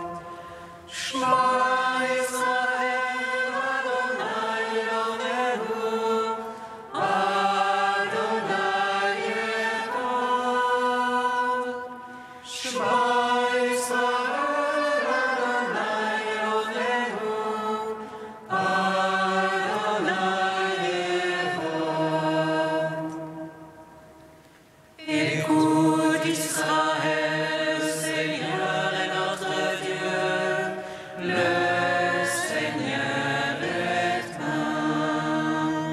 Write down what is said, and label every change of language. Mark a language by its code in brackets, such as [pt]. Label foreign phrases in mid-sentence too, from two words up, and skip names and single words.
[he] שמע ישראל, ה' אלוהינו, ה' אחד. שמע ישראל, ה' אלוהינו, [fr] Écoute Israël, le Seigneur est notre Dieu, le Seigneur est un.